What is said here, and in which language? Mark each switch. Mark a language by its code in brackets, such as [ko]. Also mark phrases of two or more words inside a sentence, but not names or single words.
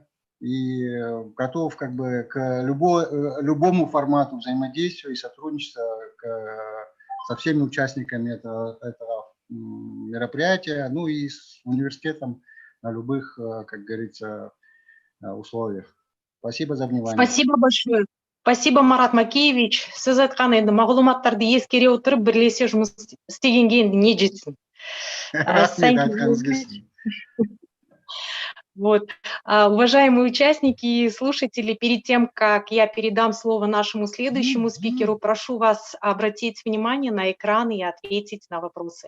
[ru] И готов как бы к любому формату взаимодействия и сотрудничества со всеми участниками этого мероприятия, ну и с университетом на любых, как говорится, условиях. Спасибо за внимание. Спасибо большое. Спасибо, Марат Макеевич. [kk] Сіз айтқан енді мағлұматтарды ескере отырып бірлесе жұмыс істегенге енді не жетсін. Рахмет, айтқаныңыз келсін. [ru] Вот. Уважаемые участники и слушатели, перед тем, как я передам слово нашему следующему спикеру, прошу вас обратить внимание на экран и ответить на вопросы.